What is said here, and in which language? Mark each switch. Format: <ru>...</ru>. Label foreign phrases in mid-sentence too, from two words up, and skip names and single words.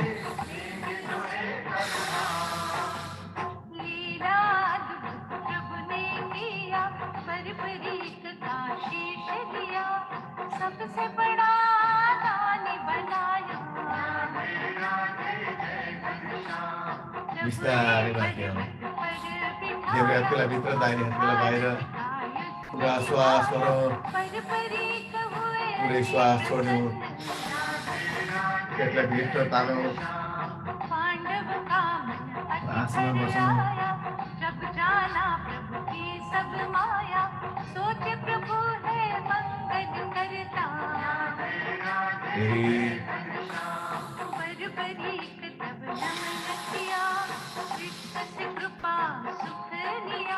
<hi>सबसे बड़ा दानी बनाया।</hi> <ne>बिस्तारै माथि आऊ, देब्रे हातलाई भित्र, दाहिने हातलाई बाहिर। पुरा श्वास गरौँ, पुरै श्वास छोड्यौँ, पेटलाई भित्र तानौँ, आसनमा बसौँ।</ne> <hi>जब जाना प्रभु की सब माया, सोचे प्रभु है मंगल करता। बरबरीक तब नमन किया, कृष्ण से कृपा सुख लिया।</hi>